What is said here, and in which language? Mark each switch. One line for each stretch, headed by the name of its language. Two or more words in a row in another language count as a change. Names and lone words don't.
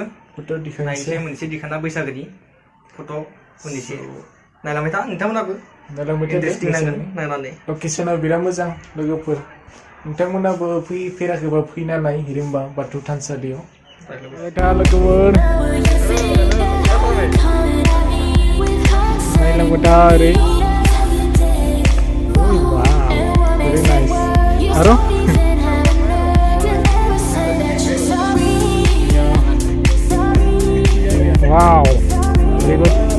Bodo: फट' दिखांनोसै मोनसे दिखांना बैसागोनि फट' मोनसे नायलांबाय था नोंथांमोनाबो इन्टारेस्टिं नांगोन नायनानै लकेशना बिराद मोजां लोगोफोर नोंथांमोनाबो फैफेराखैबा फैना नाय हिरिम्बा बाथौ थानसालियाव दा लोगोफोर Nailangudari.
English: Oh wow, very nice. Aro? Wow, very good.